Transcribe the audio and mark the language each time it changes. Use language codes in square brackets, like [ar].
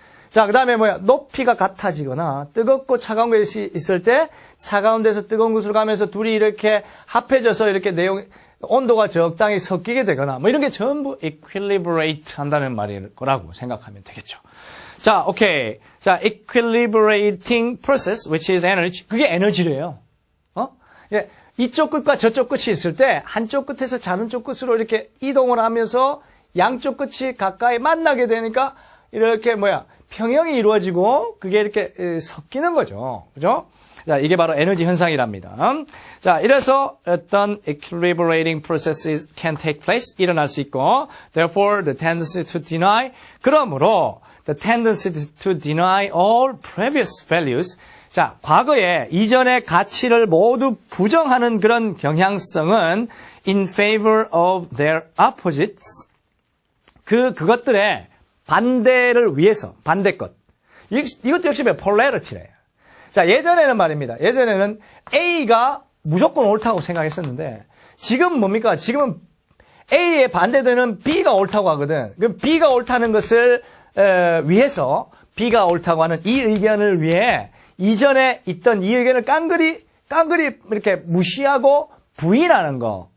[ko] 자, 그 다음에 높이가 같아지거나 뜨겁고 차가운 것이 있을 때 차가운 데서 뜨거운 곳으로 가면서 둘이 이렇게 합해져서 이렇게 온도가 적당히 섞이게 되거나 뭐 이런 게 전부 equilibrate 한다는 말일 거라고 생각하면 되겠죠. 자, 오케이. [en] 자, equilibrating process, which is energy. [ko] 그게 에너지래요. 예, 이쪽 끝과 저쪽 끝이 있을 때 한쪽 끝에서 다른 쪽 끝으로 이렇게 이동을 하면서 양쪽 끝이 가까이 만나게 되니까 이렇게 평형이 이루어지고 그게 이렇게 섞이는 거죠. 그죠? 자, 이게 바로 에너지 현상이랍니다. 자, 이래서 어떤 [en] equilibrating processes can take place, [ko] 일어날 수 있고, [en] therefore the tendency to deny, [ko] 그러므로 [en] the tendency to deny all previous values, 자, [ko] 과거에 이전의 가치를 모두 부정하는 그런 경향성은 [en] in favor of their opposites, [ko] 그것들의 반대를 위해서, 반대 것. 이것도 역시 polarity래요. 자, 예전에는 말입니다. 예전에는 A가 무조건 옳다고 생각했었는데, 지금 뭡니까? 지금은 A에 반대되는 B가 옳다고 하거든. 그럼 B가 옳다는 것을 위해서, B가 옳다고 하는 이 의견을 위해 이전에 있던 이 의견을 깡그리 이렇게 무시하고 부인하는 거.